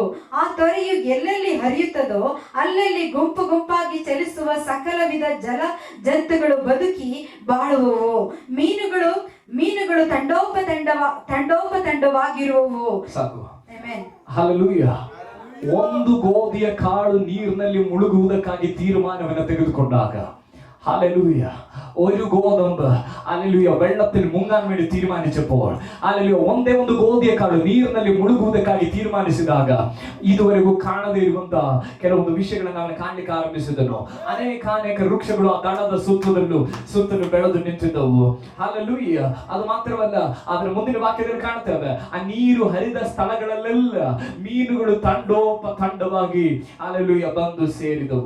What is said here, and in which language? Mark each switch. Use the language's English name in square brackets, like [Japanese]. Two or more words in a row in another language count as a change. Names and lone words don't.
[Kannada] ಆ ತೊರೆಯು ಎಲ್ಲೆಲ್ಲಿ ಹರಿಯುತ್ತದೋ ಅಲ್ಲಲ್ಲಿ ಗುಂಪು ಗುಂಪಾಗಿ ಚಲಿಸುವ ಸಕಲ ವಿಧ ಜಲ ಜಂತುಗಳು ಬದುಕಿ ಬಾಳುವವು. ಮೀನುಗಳು ತಂಡೋಪತಂಡವಾಗಿರುವವು. ಸಾಕು. ಹಲ್ಲೆಲೂಯಾ. ಒಂದು ಗೋಧಿಯ ಕಾಳು ನೀರಿನಲ್ಲಿ ಮುಳುಗುವುದಕ್ಕಾಗಿ ತೀರ್ಮಾನವನ್ನು ತೆಗೆದುಕೊಂಡಾಗ, [Malayalam] ഹല്ലേലൂയ, ഒരു ഗോതമ്പ് ഹല്ലേലൂയ വെള്ളത്തിൽ മുങ്ങാൻ വേണ്ടി തീരുമാനിച്ചപ്പോൾ, ഹല്ലേലൂയ [Kannada] ಒಂದೇ ಒಂದು ಗೋಧಿಯಕಾಳು ನೀರಿನಲ್ಲಿ ಮುಳುಗುವುದಕ್ಕಾಗಿ ತೀರ್ಮಾನಿಸಿದಾಗ ಇದುವರೆಗೂ ಕಾಣದೇ ಇರುವಂತ ಕೆಲವೊಂದು ವಿಷಯಗಳನ್ನು ಅವನು ಕಾಣಲಿಕ್ಕೆ ಆರಂಭಿಸಿದನು. ಅನೇಕ ವೃಕ್ಷಗಳು ಆ ದಡದ ಸುತ್ತಲೂ ಬೆಳೆದು ನಿಂತಿದ್ದವು. ಹಲ್ಲೇಲೂಯ. ಅದು ಮಾತ್ರವಲ್ಲ, ಅದರ ಮುಂದಿನ ವಾಕ್ಯದಲ್ಲಿ ಕಾಣ್ತೇವೆ, ಆ ನೀರು ಹರಿದ ಸ್ಥಳಗಳಲ್ಲೆಲ್ಲ ಮೀನುಗಳು ತಂಡವಾಗಿ ಹಲ್ಲೇಲೂಯ ಬಂದು ಸೇರಿದವು.